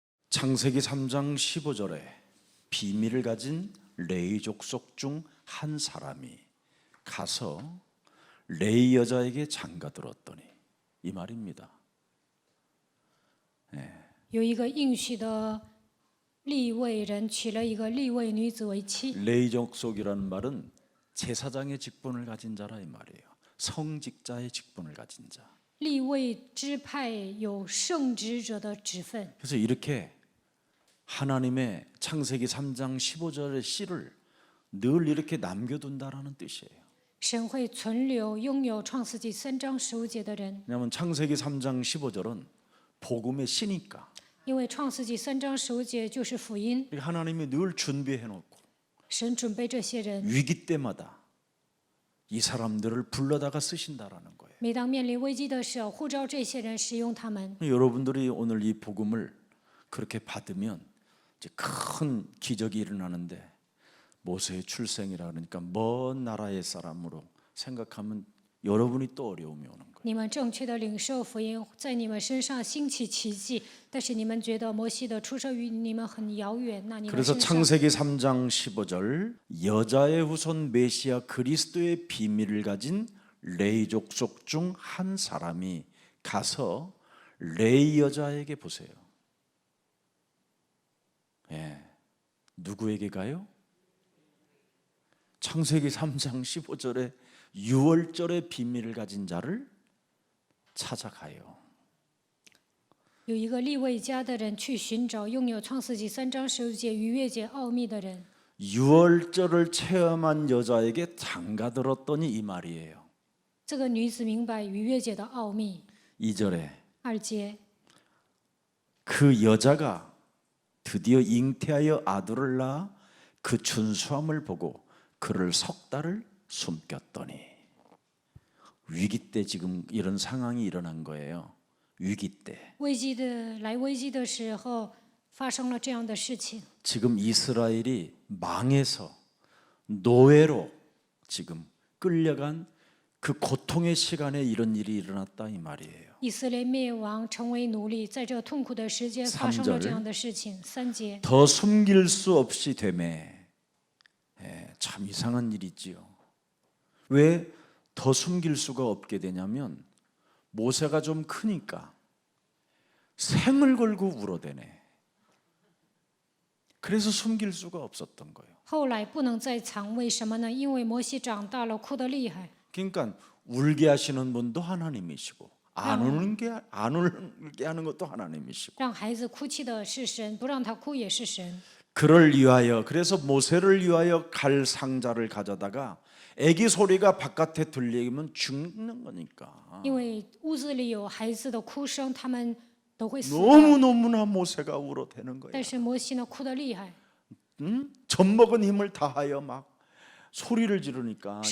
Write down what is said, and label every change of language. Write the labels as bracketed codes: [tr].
[ko] 창세기 3장 15절에 비밀을 가진 레위 족속 중 한 사람이 가서 레위 여자에게 장가들었더니, 이 말입니다. [zh] 有一个应许的利未人娶了一个利未女子为妻。 [ko] 레위 족속이라는 말은 제사장의 직분을 가진 자라 이 말이에요. 성직자의 직분을 가진 자. [zh] 利未支派有圣职者的职分， [ko] 그래서 이렇게 하나님의 창세기 3장 15절의 씨를 늘 이렇게 남겨둔다라는 뜻이에요. [zh] 神会存留拥有创世纪3章15节的人， [ko] 왜냐하면 창세기 3장 15절은 복음의 씨니까. [zh] 因为创世纪3章15节就是福音， [ko] 하나님이 늘 준비해놓고 [zh] 神准备这些人， [ko] 위기 때마다 이 사람들을 불러다가 쓰신다라는 거예요. [zh] 每当面临危机的时候，呼召这些人，使用他们。 [ko] 여러분들이 오늘 이 복음을 그렇게 받으면 이제 큰 기적이 일어나는데, 모세의 출생이라 그러니까 먼 나라의 사람으로 생각하면 여러분이 또 어려움이 오는 거예요. [zh] 你们正确的领受福音，在你们身上兴起奇迹，但是你们觉得摩西的出生与你们很遥远，那你们 [ko] 그래서 [zh] 身上 [ko] 창세기 3장 15절 여자의 후손 메시아 그리스도의 비밀을 가진 레위 족속 중 한 사람이 가서 레위 여자에게 보세요. 누구에게 가요? 창세기 3장 15절에 유월절의 비밀을 가진 자를 찾아가요. [zh] 有一个利未家的人去寻找拥有创世纪3章15节逾越节奥秘的人。 [ko] 유월절을 체험한 여자에게 장가들었더니, 이 말이에요. [zh] 这个女子明白逾越节的奥秘。 [ko] 2절에 [zh] 2节， [ko] 그 여자가 드디어 잉태하여 아들을 낳아 그 준수함을 보고 그를 석 달을 숨겼더니, 위기 때 지금 이런 상황이 일어난 거예요. 위기 때 [zh] 危机的时候，发生了这样的事情。 [ko] 지금 이스라엘이 망해서 노예로 지금 끌려간 그 고통의 시간에 이런 일이 일어났다 이 말이에요. [zh] 以色列灭亡，成为奴隶，在这痛苦的时间发生了这样的事情。 3节， [ko] 더 숨길 수 없이 되매. 참 이상한 일이지요. 왜 더 숨길 수가 없게 되냐면, 모세가 좀 크니까 생을 걸고 울어대네. 그래서 숨길 수가 없었던 거예요. [zh] 后来不能再藏，为什么呢？因为摩西长大了，哭得厉害。 [ko] 그러니까 울게 하시는 분도 하나님이시고, 안 울게 하는 것도 하나님이시고. [zh] 让孩子哭泣的是神，不让他哭也是神。 [ko] 그를 위하여, 그래서 모세를 위하여 갈 상자를 가져다가 아기 소리가 바깥에 들리면 죽는 거니까. [zh] 因为屋子里有孩子的哭声，他们都会死。 [ko] 너무너무나 모세가 울어대는 거예요. [zh] 但是摩西呢，哭得厉害， [ko] 젖먹은 힘을 다하여 막 소리를 지르니까